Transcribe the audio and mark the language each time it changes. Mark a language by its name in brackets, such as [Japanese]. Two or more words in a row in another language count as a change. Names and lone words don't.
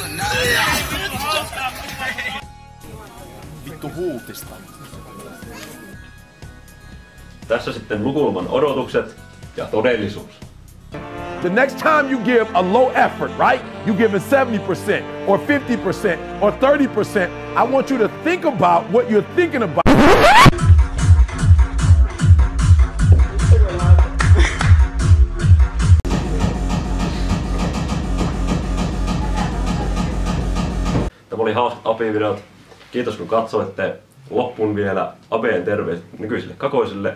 [Finnish] Vittu huutista. Tässä sitten Lukulman odotukset ja todellisuus. [English] The next time you give a low effort, right? You give it 70% or 50% or 30%. I want you to think about what you're thinking about. [Finnish] Tämä oli hauskat apivideot. Kiitos kun katsoitte. Loppuun vielä Abeen terveiset nykyisille kakoisille.